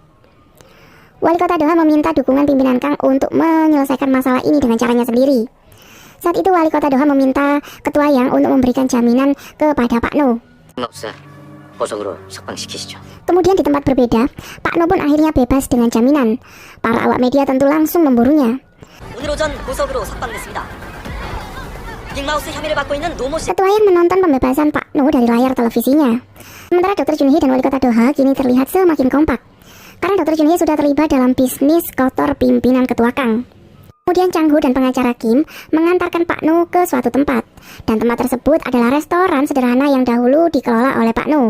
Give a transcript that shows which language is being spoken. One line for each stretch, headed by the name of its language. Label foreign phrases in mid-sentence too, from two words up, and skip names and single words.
Indonesian: Wali kota Doha meminta dukungan pimpinan Kang untuk menyelesaikan masalah ini dengan caranya sendiri. Saat itu wali kota Doha meminta ketua Yang untuk memberikan jaminan kepada Pak No. Kemudian di tempat berbeda, Pak No pun akhirnya bebas dengan jaminan. Para awak media tentu langsung memburunya.
Korean: 오늘 오전 보석으로 석방됐습니다. 빅마우스 혐의를 받고 있는 노모 씨.
Indonesian: Ketua yang menonton pembebasan Pak Nu dari layar televisinya. Sementara Dr. Junhee dan Wali Kota Doha kini terlihat semakin kompak. Karena Dr. Junhee sudah terlibat dalam bisnis kotor pimpinan Ketua Kang. Kemudian Chang Ho dan pengacara Kim mengantarkan Pak Nu ke suatu tempat. Dan tempat tersebut adalah restoran sederhana yang dahulu dikelola oleh Pak Nu.